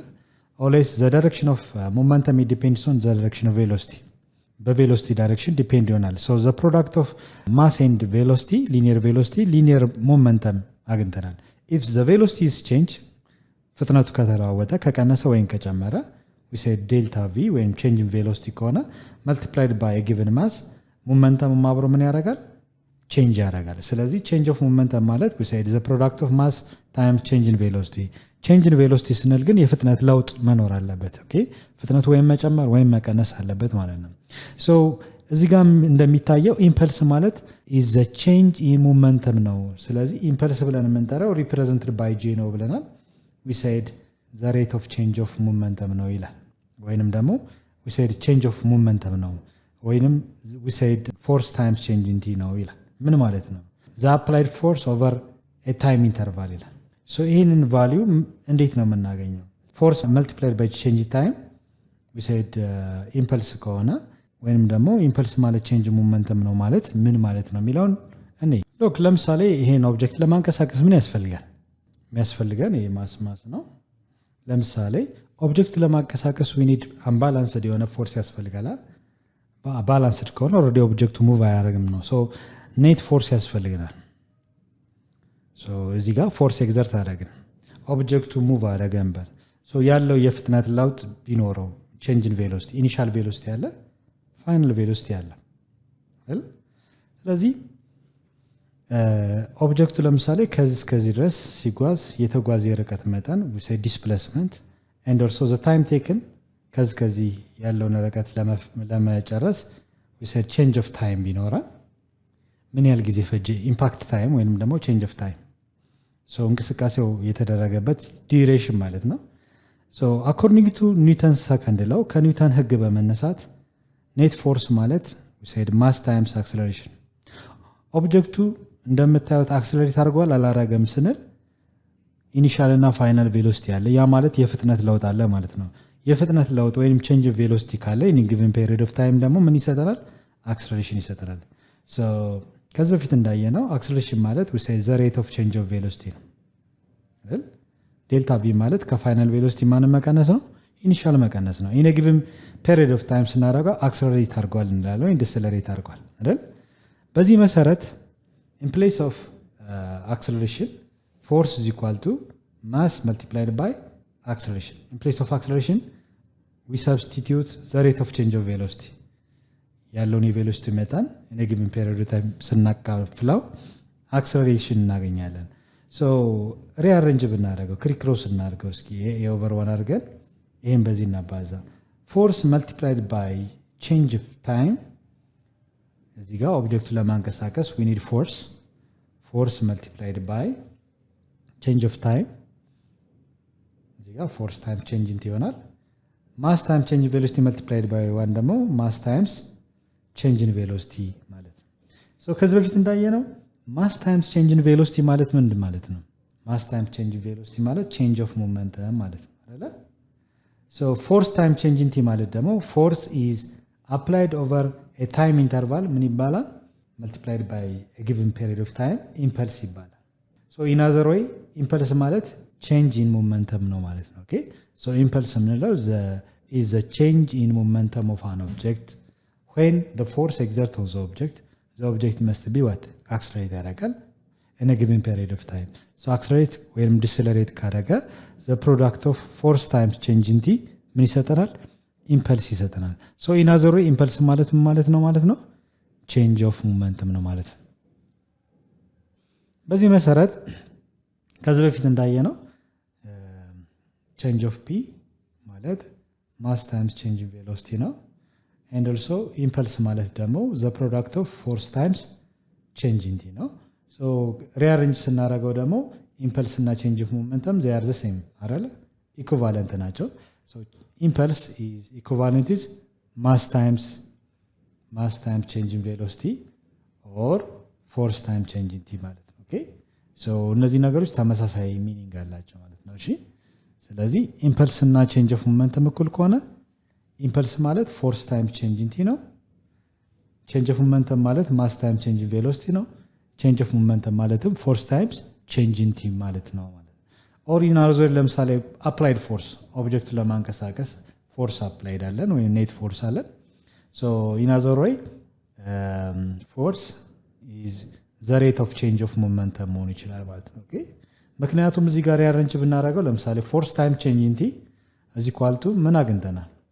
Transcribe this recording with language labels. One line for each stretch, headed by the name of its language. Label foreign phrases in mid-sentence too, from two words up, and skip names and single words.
English: always the direction of momentum depends on the direction of velocity።
Amharic: በቬሎሲቲ ዳይሬክሽን ዲፔንድ ይሆናል።
English: so the product of mass and velocity linear velocity linear momentum አግኝተናል። if the velocity is change
Amharic: ፍጥነቱ ከተለዋወጠ ከቀነሰ ወይም ከጨመረ
English: we say delta v ወይም change in velocity ከሆነ multiplied by a given mass momentum
Amharic: አብሮ ምን ያደርጋል?
English: change
Amharic: ያደርጋል። ስለዚህ
English: change of momentum ማለት we say the product of mass times change in velocity. change in velocity
Amharic: ስንል ግን የፍጥነት ለውጥ መኖር አለበት። ኦኬ ፍጥነቱ ወይም መጨመር ወይም መቀነስ አለበት ማለት ነው። so እዚህ ጋር እንደሚታየው ኢምፐልስ ማለት
English: is the change in momentum
Amharic: ነው። ስለዚህ ኢምፐልስ ብለን የምንጠራው
English: represented by j
Amharic: ነው ብለናል።
English: we said the rate of change of momentum
Amharic: ነው ይላል። ወይንም ደግሞ
English: we said change of momentum
Amharic: ነው ወይንም
English: we said force times change in t
Amharic: ነው ይላል። ምን ማለት ነው?
English: the applied force over a time interval ይላል። so
Amharic: ይሄንን ቫልዩ እንዴት ነው የምናገኘው?
English: force multiplied by change in time we said impulse
Amharic: ከሆነ ወይንም ደግሞ impulse ማለት
English: change momentum
Amharic: ነው ማለት ምን ማለት ነው የሚለውን እኔ ሎክ ለምሳሌ ይሄን ኦብጀክት ለማንቀሳቀስ ምን ያስፈልጋል? የሚያስፈልገን ይሄ ማስ ነው። ለምሳሌ ኦብጀክቱ ለማንቀሳቀስ
English: we need unbalanced
Amharic: የሆነ ፎርስ ያስፈልጋል። ባላንስድ ከሆነ ኦልሬዲ ኦብጀክቱ ሙቭ አያደርግም ነው። ሶ
English: net force
Amharic: ያስፈልገናል። ሶ እዚህ ጋር
English: force exert
Amharic: አደረግን ኦብጀክቱ ሙቭ አደረገ ነበር። ሶ ያለው የፍጥነት ለውጥ ቢኖረው
English: change in velocity initial velocity
Amharic: አለ፣
English: final velocity
Amharic: አለ አይደል? ስለዚህ ኦብጀክቱ ለምሳሌ ከዚህ ድረስ ሲጓዝ የተጓዘ የርቀት መጠን
English: we say displacement and also the time taken
Amharic: ከዚህ ያለውን ርቀት ለመጨረስ
English: we say change of time
Amharic: ቢኖረን ምን ያህል ጊዜ ፈጀ?
English: impact time
Amharic: ወይንም ደግሞ
English: change of time
Amharic: so እንቅስቃሴው የተደረገበት ዲዩሬሽን ማለት ነው።
English: so according to Newton's second law
Amharic: ከኒውተን ህግ በመነሳት
English: net force
Amharic: ማለት
English: we said mass times acceleration
Amharic: ኦብጀክቱ እንደምታዩት አክሰለሬት አድርጓል አላረገም ስንል ኢኒሻል እና
English: final velocity
Amharic: አለ። ያ ማለት የፍጥነት ለውጥ አለ ማለት ነው። የፍጥነት ለውጥ ወይም
English: change of velocity
Amharic: ካለ
English: in given period of time
Amharic: ደግሞ ምን ይሰጠናል? አክሰለሬሽን ይሰጠናል። ሶ ከዚህ በፊት እንዳየነው አክሰለሬሽን ማለት
English: we say the rate of change of velocity
Amharic: ነው አይደል?
English: delta v
Amharic: ማለት ከፋይናል ቬሎሲቲ ማንን መቀነስ ነው? ኢኒሻል መቀነስ ነው።
English: in given period of time
Amharic: ስናደርገው አክሰለሬት አድርጓል እንላለን ወይ ዲሰለሬት አድርጓል አይደል? በዚህ መሰረት
English: in place of acceleration force is equal to mass multiplied by acceleration. In place of acceleration we substitute the rate of change of velocity.
Amharic: ያለውን የቬሎሲቲ መጠን
English: in a given period of time
Amharic: ስናካፍለው አክሰለሬሽን እናገኛለን።
English: so rearrange
Amharic: ብናደርገው ክሪክሮስ እናድርገው እስኪ የኦቨር
English: ዋን
Amharic: አድርገን ይሄን በዚህ እናባዛ
English: force multiplied by change of time
Amharic: እዚህ ጋር ኦብጀክቱ ለማንቀሳቀስ
English: we need force multiplied by change of time
Amharic: እዚህ ጋር
English: force time change ይሆናል mass time change in velocity multiplied by 1 ደግሞ mass times change in velocity
Amharic: ማለት ነው። ሶ ከዚህ በፊት እንዳየነው
English: mass times change in velocity
Amharic: ማለት ምን ማለት ነው?
English: mass times change in velocity ማለት change of momentum
Amharic: ማለት ነው አይደል?
English: ሶ force time change in t
Amharic: ማለት ደግሞ
English: force is applied over a time interval
Amharic: ምን ይባላል?
English: multiplied by a given period of time impulse ይባላል። so in other way impulse ማለት change in momentum
Amharic: ነው ማለት ነው።
English: okay so impulse ምንለው is the change in momentum of an object when the force exerted on the object must be what accelerate ያደርጋል in a given period of time. so accelerate ወይም decelerate ካደረገ the product of force times change in t
Amharic: ምን ይሰጠናል?
English: ኢምፐልስ ይሰጠናል። so in other way impulse
Amharic: ማለት ምን ማለት ነው?
English: change of momentum
Amharic: ነው ማለት ነው። በዚህ መሰረት ከዚህ በፊት እንዳየነው
English: change of p ማለት mass times change in velocity ነው። and also impulse
Amharic: ማለት ደግሞ
English: the product of force times change in t ነው። so rearrange
Amharic: ስናደርገው ደግሞ
English: ኢምፐልስ እና change of momentum they are the same አይደል? ኢኩቫለንት ናቸው። ሶ impulse is equivalent is mass times change in velocity or force time change in t
Amharic: ማለት ነው።
English: okay so
Amharic: እነዚህ ነገሮች ተመሳሳይ
English: ሚኒንግ
Amharic: አላቸው ማለት ነው። እሺ ስለዚህ
English: ኢምፐልስ እና change of momentum
Amharic: እኩል ከሆነ
English: ኢምፐልስ ማለት force time change in t ነው። change of momentum ማለት mass time change in velocity ነው። change of momentum ማለትም force times change in t
Amharic: ማለት ነው።
English: ኦሪጂናል ዞር ለምሳሌ applied force
Amharic: ኦብጀክቱ ለማንቀሳቀስ
English: force applied
Amharic: አለን ወይ
English: net force አለን። so in other way force is the rate of change of momentum
Amharic: መሆን ይችላል ማለት ነው።
English: ኦኬ
Amharic: ምክንያቱም እዚህ ጋር ያረንች ብናደርገው ለምሳሌ
English: force time change in t
Amharic: እዚህ ኳልቱ ምን አግኝተናል?